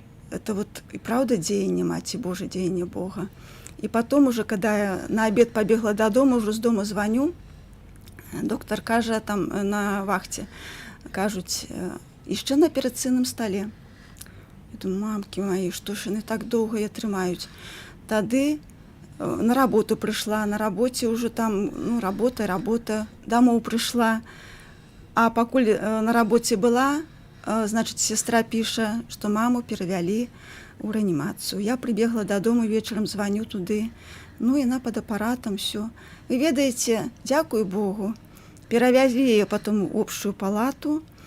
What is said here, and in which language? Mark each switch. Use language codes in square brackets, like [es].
[ru] Это вот и правда деяние Маці Божией, деяние Бога. И потом уже, когда я на обед побегла до дома, уже с дома звоню, доктор каже там на вахте, кажуть, еще [uk] на операційному столі. Я думаю, мамки мої, що ж вони так довго її тримають. Тоді на роботу прийшла, на роботі вже там, ну, робота, домой прийшла. А покуль на роботі була, [ru] значит, сестра пише, что маму перевели у реанимацию. Я прибегла додому вечером, звоню туды. Ну, и она под аппаратом, все. Вы ведаете, дякую Богу, перевезли ее потом в общую палату.